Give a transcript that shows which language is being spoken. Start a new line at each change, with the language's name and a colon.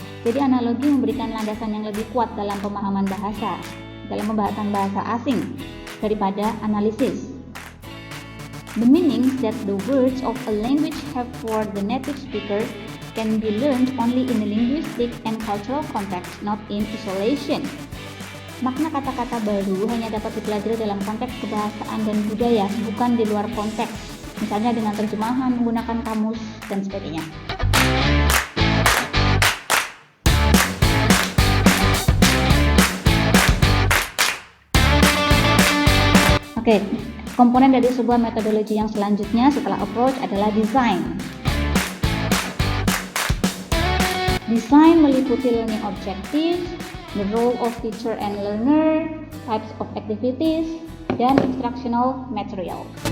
Indonesian: Jadi analogi memberikan landasan yang lebih kuat dalam pemahaman bahasa, dalam pembahasan bahasa asing daripada analisis.
English: The meanings that the words of a language have for the native speaker can be learned only in a linguistic and cultural context, not in isolation.
Indonesian: Makna kata-kata baru hanya dapat dipelajari dalam konteks kebahasaan dan budaya, bukan di luar konteks, misalnya dengan terjemahan, menggunakan kamus, dan sebagainya. Oke, komponen dari sebuah metodologi yang selanjutnya setelah approach adalah design.
English: Design
Indonesian: meliputi
English: learning objectives, the role of teacher and learner, types of activities, dan instructional material.